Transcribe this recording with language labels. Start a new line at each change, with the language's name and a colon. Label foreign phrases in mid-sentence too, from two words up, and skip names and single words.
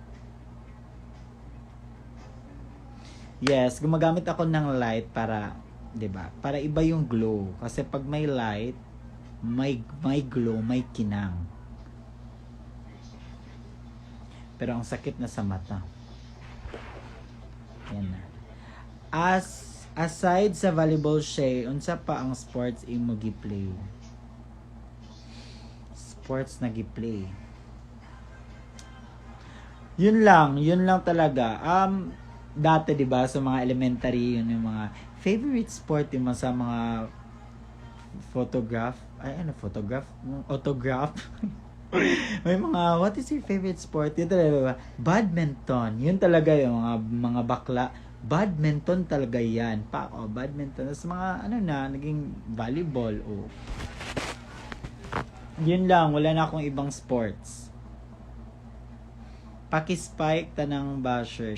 Filipino: Yes, gumagamit ako ng light para, 'di ba? Para iba yung glow. Kasi pag may light, may glow, may kinang. Pero ang sakit na sa mata. Yan na.
Cebuano: Aside sa volleyball, Shay, unsa pa ang sports imo gi-play? Sports na gi-play.
Filipino: Yun lang talaga. Dati 'di ba sa mga elementary, yun yung mga
English: favorite sport
Filipino: yung sa mga autograph. May mga,
English: what is your favorite sport?
Filipino: Yun talaga, badminton. Yun talaga yung mga bakla. Badminton talaga yan. Badminton. Tapos mga, naging volleyball. Yun lang, wala na akong ibang sports.
Cebuano: Paki-spike, tanang basher.